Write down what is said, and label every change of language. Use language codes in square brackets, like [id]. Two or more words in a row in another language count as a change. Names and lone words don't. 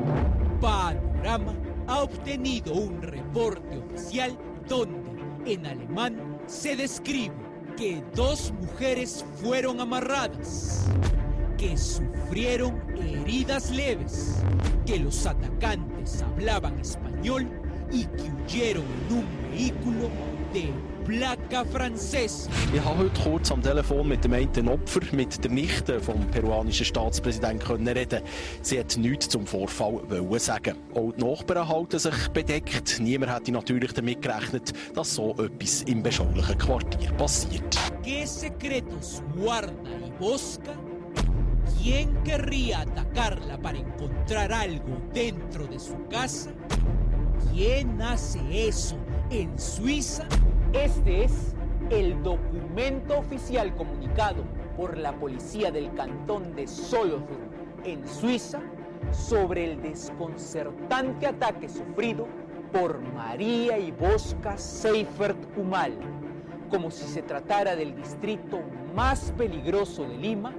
[es] Panorama ha obtenido un reporte oficial donde, en alemán, se describe que 2 mujeres fueron amarradas, que sufrieron heridas leves, que los atacantes hablaban español y que huyeron en un vehículo de placa francesa. [de] Ich habe heute kurz am Telefon mit dem einen Opfer, mit der Nichte vom peruanischen Staatspräsidenten reden. Sie hat nichts zum Vorfall sagen. Auch die Nachbarn halten sich bedeckt. Niemand hätte natürlich damit gerechnet, dass so etwas im beschaulichen Quartier passiert. [es] ¿Qué secretos guarda Iboska? ¿Quién querría atacarla para encontrar algo dentro de su casa? ¿Quién hace eso en Suiza? Este es el documento oficial comunicado por la policía del cantón de Solothurn, en Suiza, sobre el desconcertante ataque sufrido por María Iboska Seifert Humala, como si se tratara del distrito más peligroso de Lima.